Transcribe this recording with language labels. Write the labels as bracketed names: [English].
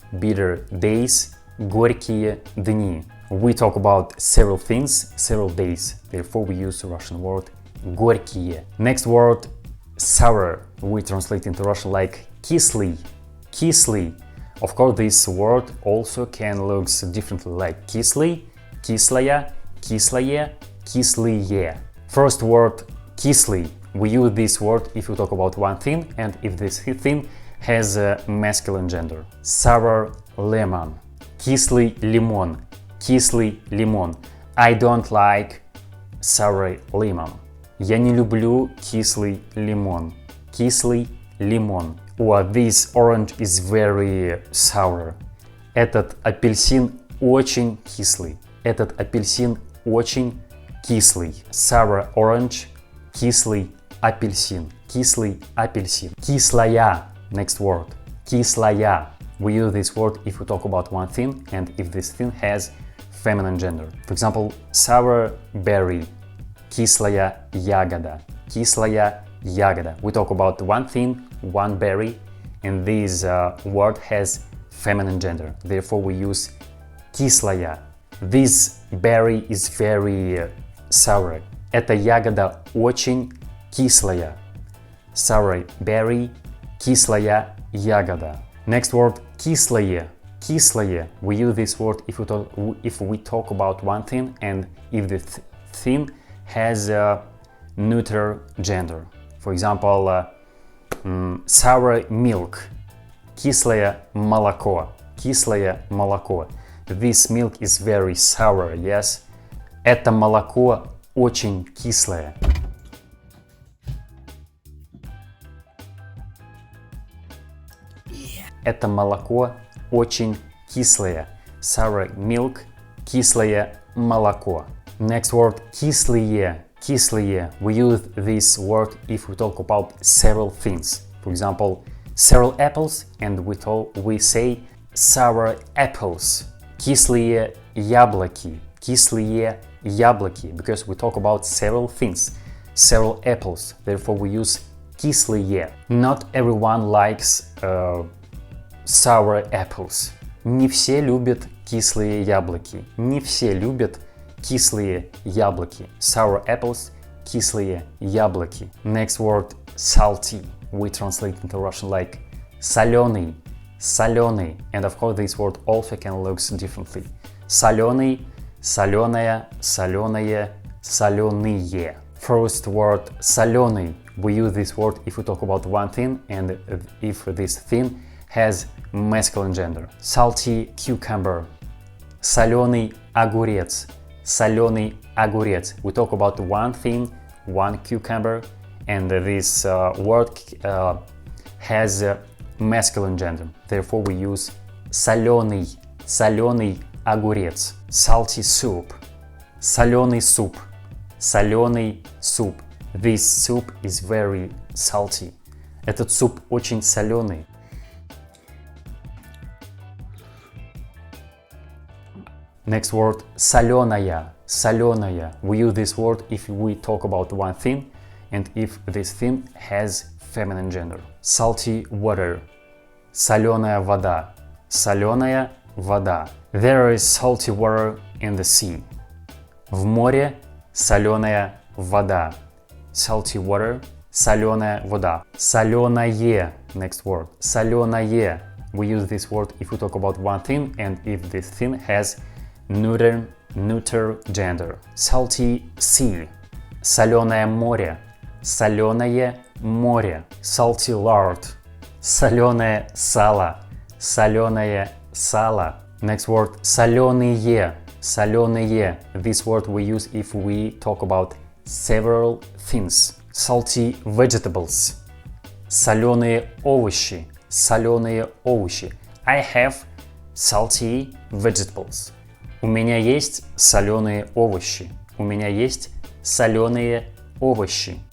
[English] Bitter days, [Russian] горькие дни. [English] We talk about several things, several days. Therefore, we use the Russian word горькие. Next word, sour. We translate into Russian like кислый, кислый. Of course, this word also can look differently like кислый, кислая, кислое, кислые. First word, кислый. We use this word if we talk about one thing and if this thing has a masculine gender. Sour lemon, [Russian] кислый лимон, кислый лимон. [English] I don't like sour lemon. [Russian] Я не люблю кислый лимон, кислый лимон. [English] Or this orange is very sour. [Russian] Этот апельсин очень кислый. Этот апельсин очень кислый. [English] Sour orange, [Russian] кислый апельсин. Кислый апельсин. [English] Кислая, next word. [Russian] Кислая. [English] We use this word if we talk about one thing and if this thing has feminine gender. For example, sour berry. [Russian] Кислая ягода. Кислая ягода. [English] We talk about one thing, one berry, and this word has feminine gender. Therefore, we use кислая. This berry is very sour. [Russian] Эта ягода очень кислая. [English] Sour berry, [Russian] кислая ягода. [English] Next word, кислое. [Russian] Кислое. [English] We use this word if we talk about one thing and if the thing has a neuter gender. For example, sour milk. [Russian] Кислое молоко. Кислое молоко. [English] This milk is very sour, yes? [Russian] Это молоко очень кислое. Это молоко очень кислое. [English] Sour milk, [Russian] кислое молоко. [English] Next word, кислые. [Russian] Кислые. [English] We use this word if we talk about several things. For example, several apples, and we say sour apples. [Russian] Кислые яблоки. Кислые яблоки. [English] Because we talk about several things. Several apples. Therefore, we use кислые. Not everyone likes sour apples. [Russian] Не все любят кислые яблоки. Не все любят кислые яблоки. [English] Sour apples, [Russian] кислые яблоки. [English] Next word, salty. We translate into Russian like соленый, соленый. And of course this word also can look differently. [Russian] Соленый, соленая, соленое, соленые. [English] First word, соленый. We use this word if we talk about one thing and if this thing has masculine gender. Salty cucumber. [Russian] Соленый огурец. Соленый огурец. [English] We talk about one thing, one cucumber, and this word has a masculine gender. Therefore, we use [Russian] соленый, соленый огурец. [English] Salty soup. [Russian] Соленый суп. Соленый суп. [English] This soup is very salty. [Russian] Этот суп очень соленый. [English] Next word, соленая, соленая. We use this word if we talk about one thing and if this thing has feminine gender. Salty water, [Russian] соленая вода, соленая вода. [English] There is salty water in the sea. [Russian] В море соленая вода. [English] Salty water, [Russian] соленая вода. [English] Соленое, next word, соленое. We use this word if we talk about one thing and if this thing has neuter gender. Salty sea. [Russian] Соленое море. Соленое море. [English] Salty lard. [Russian] Соленое сало. Соленое сало. [English] Next word, соленые. [Russian] Соленые. [English] This word we use if we talk about several things. Salty vegetables. [Russian] Соленые овощи. Соленые овощи. [English] I have salty vegetables. [Russian] У меня есть соленые овощи. У меня есть соленые овощи.